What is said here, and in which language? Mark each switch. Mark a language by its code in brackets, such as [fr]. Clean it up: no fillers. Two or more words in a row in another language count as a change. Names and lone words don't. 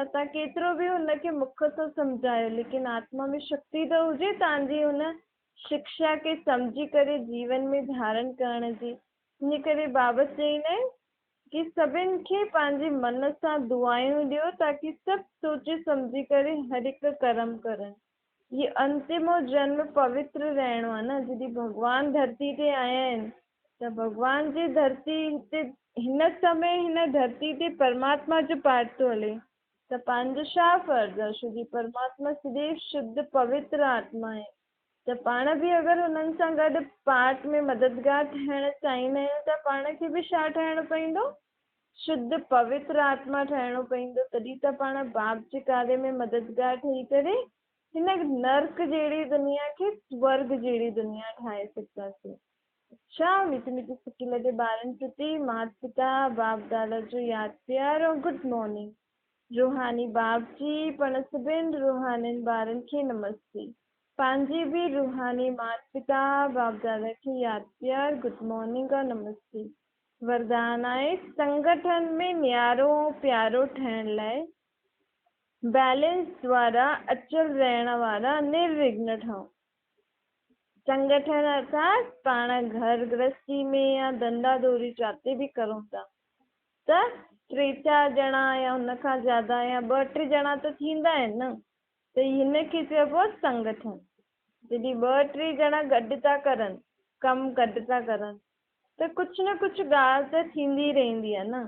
[sd] तव्हां केतिरो बि हुनखे मुख सां सम्झायो लेकिन आत्मा में शक्ति त हुजे तव्हांजी हुन शिक्षा खे सम्झी करे जीवन में धारण करण जी। इन करे बाबा चईंदा आहिनि कि सभिनि खे पंहिंजे मन सां दुआयूं ॾियो ताकी सभु सोचे सम्झी करे हर हिकु कर्म करनि। ये अंतिमो जन्म पवित्र रहणो आहे न। जॾहिं भॻवान धरती ते आया आहिनि त भॻवान जी धरती हिते हिन समय हिन धरती ते परमात्मा जो पाठ थो हले त पंहिंजो छा फर्ज़ु आहे? छो जी परमात्मा सदैव शुद्ध पवित्र आत्मा आहे। त पाण बि अगरि उन्हनि सां गॾु पाठ में मददगार ठहिणु चाहींदा आहियूं त पाण खे बि छा ठहिणो पवंदो? शुद्ध पवित्र आत्मा ठहिणो पवंदो। तॾहिं त पाण बाप जे कार्य में मददगार ठही करे हिन नर्क जहिड़ी दुनिया खे स्वर्ग जहिड़ी दुनिया ठाहे सघंदासीं। अच्छा, मीठी मीठी सुठी लॻे ॿारनि प्रति माता पिता बाप दादा जो यादि प्यार और [en] good morning. [sd] रूहानी बाप जी पण सभिनि रूहानी ॿारनि खे नमस्ते। पंहिंजी बि रूहानी माता पिता बाप दादा खे यादि प्यार [en] good morning [sd] और नमस्ते। वरदान आहे संगठन में न्यारो प्यारो ठहिण लाइ बैलेंस द्वारा अचल रहण वारा निर्विघ्न ठहूं। संगठन अर्थात पाण घर गृहस्थी में या धंधा धोरी जाते बि करूं था त 3-4 ॼणा या हुन खां ज्यादा या 2-3 ॼणा त थींदा आहिनि न, त हिनखे चइबो संगठन। जॾहिं 2-3 ॼणा गॾु था करनि, कमु गॾु था करनि त कुझु न कुझु ॻाल्हि त थींदी रहंदी आहे न।